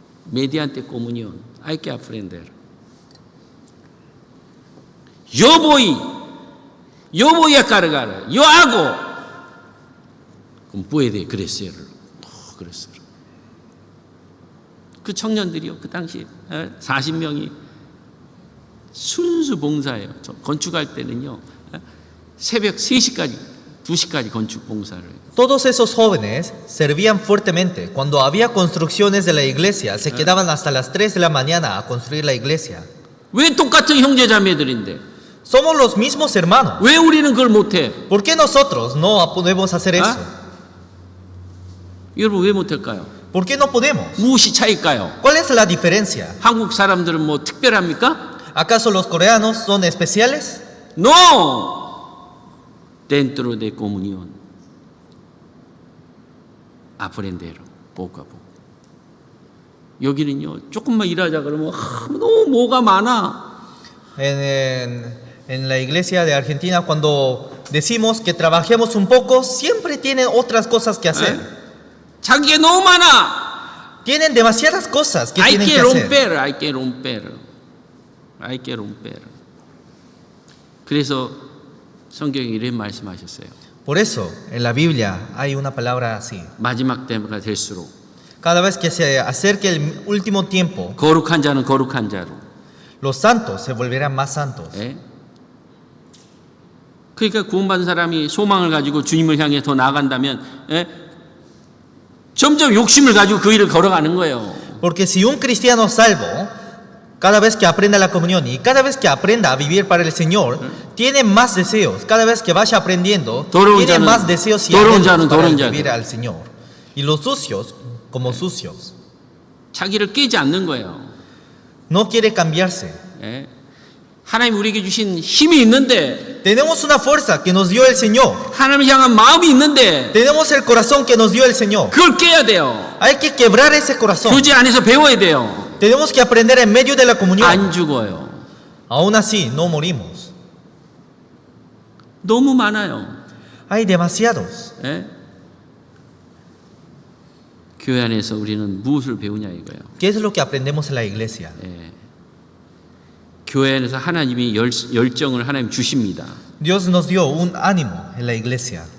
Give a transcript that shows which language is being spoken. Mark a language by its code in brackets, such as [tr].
[es] Mediante comunión, hay que aprender. Yo voy a cargar, yo hago. Como puede crecer, crecer. [ko] 그 청년들이요, 그 당시 40명이 순수 봉사예요. 건축할 때는요, 새벽 3시까지, 2시까지 건축 봉사를 해요. [es] Todos esos jóvenes servían fuertemente. Cuando había construcciones de la iglesia, se quedaban hasta las 3 de la mañana a construir la iglesia. [ko] 왜 똑같은 형제 자매들인데? [es] Somos los mismos hermanos. [ko] 왜 우리는 그걸 못해? [es] ¿Por qué nosotros no podemos hacer eso? [ko] 여러분 왜 못할까요? [es] ¿Por qué no podemos? [ko] 무엇이 차이일까요? [es] ¿Cuál es la diferencia? [ko] 한국 사람들은 뭐 특별합니까? [es] ¿Acaso los coreanos son especiales? No. Dentro de comunión. Aprender poco a poco. [ko] 여기는요, 조금만 일하자 그러면 너무 뭐가 많아. [es] En la iglesia de Argentina, cuando decimos que trabajemos un poco, siempre tienen otras cosas que hacer. [ko] 자기가 너무 많아. [es] Tienen demasiadas cosas que Hay tienen que que hacer. romper, hay que romper. Hay que romper. [ko] 그래서 성경에 이런 말씀하셨어요. [es] Por eso, en la Biblia hay una palabra así. [ko] 마지막 때가 될수록 [es] Cada vez que se acerque el último tiempo, [ko] 거룩한 자는 거룩한 자로. [es] los santos se volverán más santos. [ko] 예? 그러니까 구원받은 사람이 소망을 가지고 주님을 향해 더 나아간다면 점점 욕심을 가지고 그 일을 걸어가는 거예요. [es] Porque si un cristiano salvo, cada vez que aprenda la comunión y cada vez que aprenda a vivir para el Señor, tiene más deseos. Cada vez que vaya aprendiendo, tiene más deseos y anhelos para vivir al Señor. Y los sucios, como sucios. [ko] 자기를 깨지 않는 거예요. [es] No quiere cambiarse. [ko] 예? 하나님 우리에게 주신 힘이 있는데, [es] Tenemos una fuerza que nos dio el Señor. [ko] 하나님을 향한 마음이 있는데, [es] Tenemos el corazón que nos dio el Señor. [ko] 그걸 깨야 돼요. [es] Hay que quebrar ese corazón. [ko] 교제 안에서 배워야 돼요. [es] Tenemos que aprender en medio de la comunión. [ko] 안 죽어요. [es] Aún así, no morimos. [ko] 너무 많아요. [es] Hay demasiados. [ko] 예? 교회 안에서 우리는 무엇을 배우냐 이거예요. [es] ¿Qué es lo que aprendemos en la iglesia? [ko] 예. 교회 안에서 하나님이 열정을 하나님 주십니다. [es] Dios nos dio un ánimo en la iglesia.